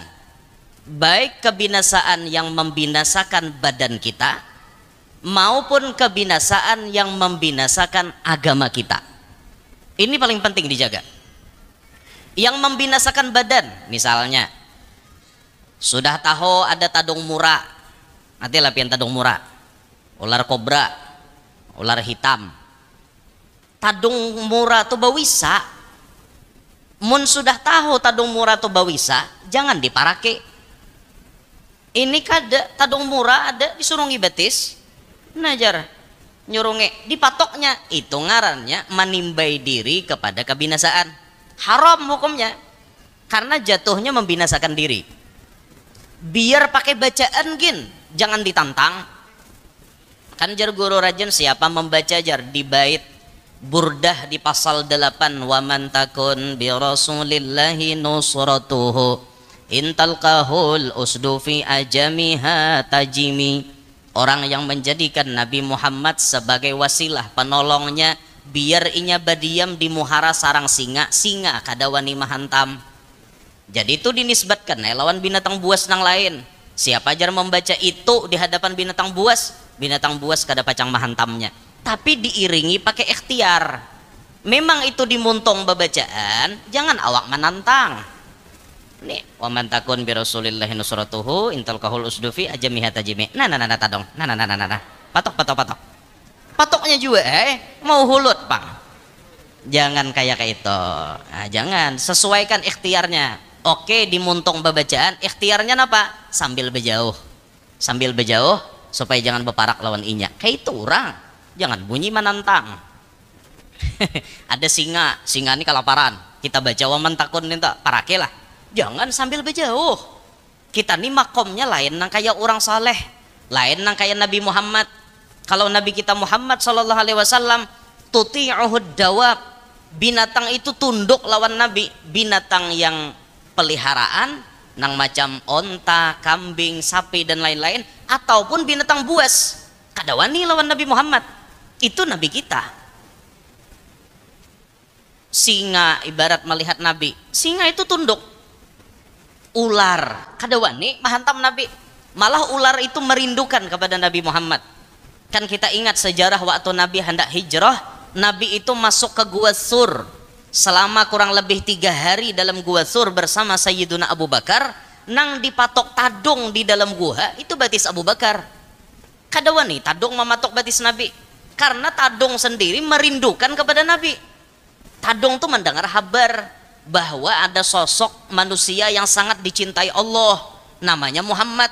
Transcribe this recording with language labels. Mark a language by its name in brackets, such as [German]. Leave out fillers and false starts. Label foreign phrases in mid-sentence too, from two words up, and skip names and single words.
[Indonesian] Baik kebinasaan yang membinasakan badan kita maupun kebinasaan yang membinasakan agama kita. Ini paling penting dijaga. Yang membinasakan badan, misalnya sudah tahu ada [Banjar] tadung mura, [Indonesian] nanti lapian [Banjar] tadung mura, [Indonesian] ular kobra, ular hitam. [Banjar] Tadung mura tuh bawisa. Mun sudah tahu tadung mura tuh bawisa, jangan diparake. Ini kada tadung mura ada disurungi betis, najar nyurungi dipatoknya, itu ngarannya menimbai diri kepada kebinasaan. [Indonesian] Haram hukumnya karena jatuhnya membinasakan diri. [Banjar] Biar pakai bacaan gin, jangan ditantang. Kan jar guru rajin siapa membaca jar di bait Burdah di pasal 8, [Arabic] ومن تكن برسول الله نصرته إن تلقه الأسد في آجامها تجم. [Banjar] Orang yang menjadikan Nabi Muhammad sebagai wasilah penolongnya, biar inya badiam di muhara sarang singa kada wani mahantam. Jadi itu dinisbatkan lawan binatang buas nang lain. Siapa jar membaca itu di hadapan binatang buas kada pacang mahantamnya, tapi diiringi pakai ikhtiar. Memang itu dimuntong babacaan, jangan awak menantang. Nih, [Arabic] ومن تكن برسول الله نصرته إن تلقه الأسد في آجامها تجم. Nah, tadong. Nah. Patok. [Banjar] Patoknya juga mau hulut, Bang. [Indonesian] Jangan kayak itu. [Banjar] Nah, jangan, sesuaikan ikhtiarnya. Oke, dimuntong babacaan, ikhtiarnya apa? Sambil berjauh supaya jangan beparak lawan inya. [Indonesian] Kayak itu orang. [Banjar] Jangan bunyi menantang. Ada singa ini kelaparan. Kita baca [Arabic] ومن تكن [Banjar] minta parake lah. [Indonesian] Jangan sambil berjauh. [Banjar] Kita nih makomnya lain nang kayak orang saleh, lain nang kayak Nabi Muhammad. [Indonesian] Kalau Nabi kita Muhammad [Arabic] صلى الله عليه وسلم تطيعه الدواب, [Indonesian] binatang itu tunduk lawan Nabi. [Banjar] Binatang yang peliharaan nang macam onta, kambing, sapi dan lain-lain, ataupun binatang buas kada wani lawan Nabi Muhammad. [Indonesian] Itu Nabi kita. Singa ibarat melihat Nabi, singa itu tunduk. [Banjar] Ular kada wani mahantam Nabi, [Indonesian] malah ular itu merindukan kepada Nabi Muhammad. Kan kita ingat sejarah waktu Nabi hendak hijrah, Nabi itu masuk ke Gua Sur selama kurang lebih 3 hari dalam Gua Sur bersama Sayyiduna Abu Bakar. [Banjar] Nang dipatok tadung di dalam gua itu batis Abu Bakar. Kada wani tadung mematok batis Nabi, karena tadung sendiri merindukan kepada Nabi. Tadung tuh mendengar kabar bahwa ada sosok manusia yang sangat dicintai Allah, namanya Muhammad.